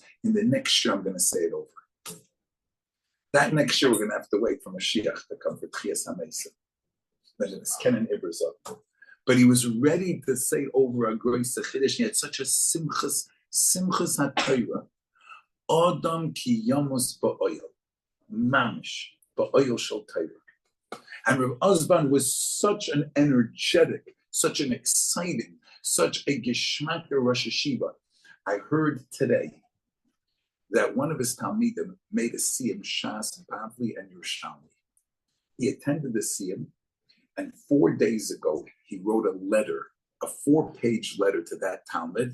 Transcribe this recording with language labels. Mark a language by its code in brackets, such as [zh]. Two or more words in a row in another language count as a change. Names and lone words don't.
[en] In the next year, I'm going to say it over. That next year, we're going to have to wait for Mashiach to come for [he] תחיית המתים. [en] But he was ready to say over a [yi] גרויסע חידוש. [en] He had such a [he] שמחת התורה. אדם כי ימות באהל. ממש באהל של תורה. [en] And Rav Osban was such an energetic, such an exciting, such a [he] געשמאק ראש הישיבה. [en] I heard today that one of his Talmidim made a [he] סיום ש״ס, [en] Bavli, and Yerushalmi. He attended the siyum, and 4 days ago, he wrote a letter, a 4-page letter to that Talmud.